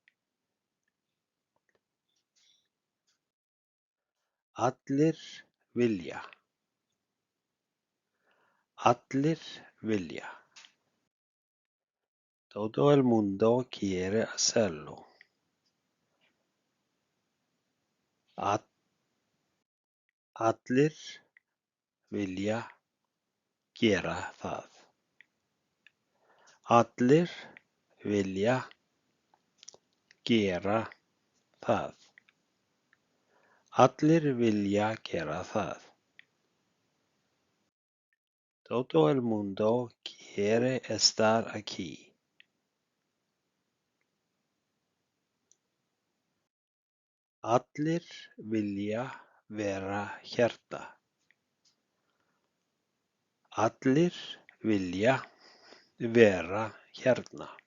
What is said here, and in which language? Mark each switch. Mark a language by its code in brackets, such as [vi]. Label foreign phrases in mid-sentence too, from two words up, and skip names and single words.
[is] Allir vilja. Allir vilja. [es] Todo el mundo quiere hacerlo. [is] Allir vilja gera það. Allir vilja gera það. Allir vilja gera það. [es] Todo el mundo quiere estar aquí. [is] Allir vilja vera hérna. Allir vilja vera hérna.